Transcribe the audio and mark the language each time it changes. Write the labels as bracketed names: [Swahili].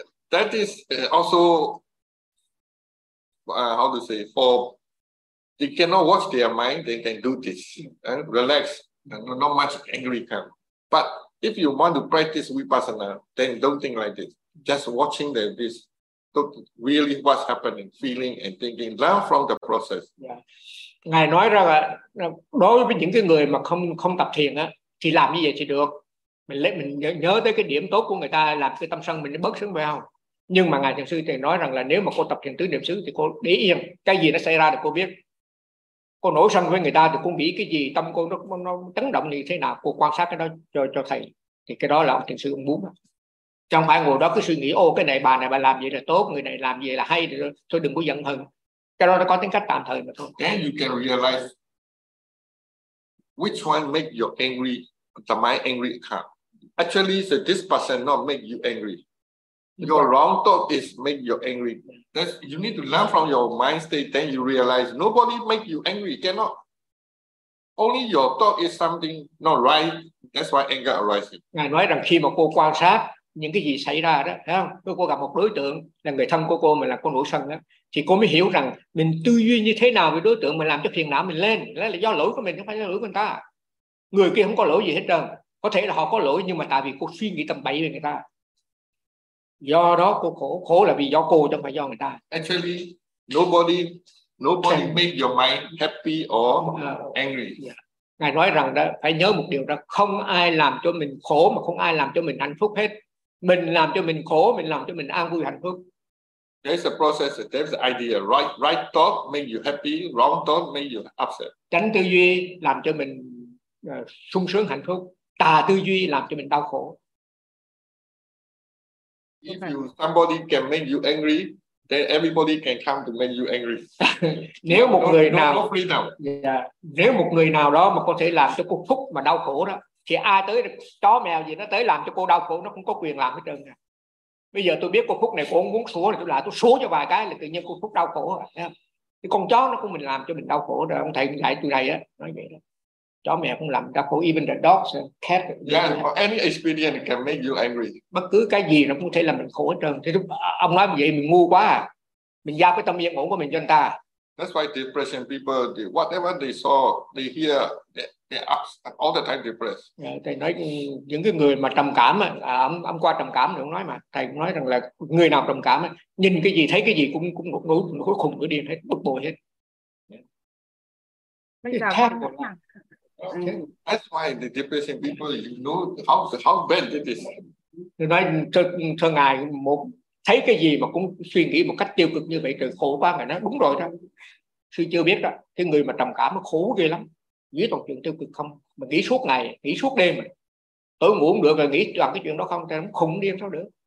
[English] That is also how to say, for they cannot watch their mind, they can do this and relax, and not much angry come. But if you want to practice vipassana, then don't think like this. Just watching this. Really what's happening, feeling and thinking, learn from the process. Yeah. [Vietnamese] Ngài nói rằng là đối với những cái người mà không tập thiền á thì làm như vậy thì được. Mình nhớ tới cái điểm tốt của người ta, làm cái tâm sân mình bớt sướng vào. Nhưng mà ngài thiền sư thì nói rằng là nếu mà cô tập thiền tứ niệm xứ thì cô để yên, cái gì nó xảy ra thì cô biết. con nổi sân với người ta thì con bị cái gì, tâm con nó chấn động như thế nào, con quan sát cái đó cho thầy. Thì cái đó là ông thiền sư ông muốn, chẳng phải ngồi đó cứ suy nghĩ ô cái này bà làm vậy là tốt, người này làm vậy là hay, thôi đừng có giận hơn. Cái đó nó có tính cách tạm thời mà thôi. [English] Then you can realize which one make you angry, the my angry account. Actually, so this person not make you angry. Your wrong thought is make you angry. That's, you need to learn from your mind state, then you realize nobody make you angry, cannot. Only your thought is something not right, that's why anger arises. [Vietnamese] Ngài nói rằng khi mà cô quan sát những cái gì xảy ra đó, thấy không? Cô gặp một đối tượng là người thân của cô mà là con nổi sân đó, thì cô mới hiểu rằng mình tư duy như thế nào với đối tượng mà làm cho phiền não mình lên, đó là do lỗi của mình, không phải do lỗi của người ta. Người kia không có lỗi gì hết trơn. Có thể là họ có lỗi nhưng mà tại vì cô suy nghĩ tầm bậy về người ta. Do đó cô khổ là vì do cô chứ không phải do người ta. [English] Actually, nobody make your mind happy or angry. [Vietnamese] Ngài nói rằng đó, phải nhớ một điều đó, không ai làm cho mình khổ mà không ai làm cho mình hạnh phúc hết. Mình làm cho mình khổ, mình làm cho mình an vui hạnh phúc. [English] There's a process, there's an idea. Right thought make you happy, wrong thought make you upset. [Vietnamese] Chánh tư duy làm cho mình sung sướng hạnh phúc, tà tư duy làm cho mình đau khổ. [English] If you, somebody can make you angry, then everybody can come to make you angry. [Vietnamese] Nếu một người nào, [English] no free now. Yeah. [Vietnamese] Nếu một người nào đó mà có thể làm cho cô phúc mà đau khổ đó, thì ai tới chó mèo gì nó tới làm cho cô đau khổ nó cũng có quyền làm hết trơn nè. Bây giờ tôi biết cô phúc này cô không muốn xúa thì tôi lại tôi xúa cho vài cái là tự nhiên cô phúc đau khổ rồi. Cái con chó nó cũng mình làm cho mình đau khổ rồi, ông thầy dạy tôi này á nói vậy đó. Chó mèo cũng làm đau khổ, [English] even the dogs and cats. Yeah, or any experience can make you angry. [Vietnamese] Bất cứ cái gì nó cũng thể làm mình khổ hết trơn. Thế ông nói vậy mình ngu quá à. Mình giao cái tâm yên ổn của mình cho người ta. [English] That's why depression people, whatever they saw, they hear, they are all the time depressed. [Vietnamese] Yeah, thầy nói những cái người mà trầm cảm, ông qua trầm cảm thì ông nói mà, thầy cũng nói rằng là người nào trầm cảm, nhìn cái gì, thấy cái gì cũng ngủ, cuối cùng cứ điên hết, bực bội hết. [English] Yeah. That's why the depression people, you know how bad it is. [Vietnamese] Thầy nói, thưa ngài, một thấy cái gì mà cũng suy nghĩ một cách tiêu cực như vậy trời khổ quá mà nó đúng rồi đó. Sư chưa biết đó, cái người mà trầm cảm nó khổ ghê lắm. Nghĩ toàn chuyện tiêu cực không, mà nghĩ suốt ngày, nghĩ suốt đêm mà. Tối ngủ không được rồi nghĩ toàn cái chuyện đó không, thì nó khủng điên sao được.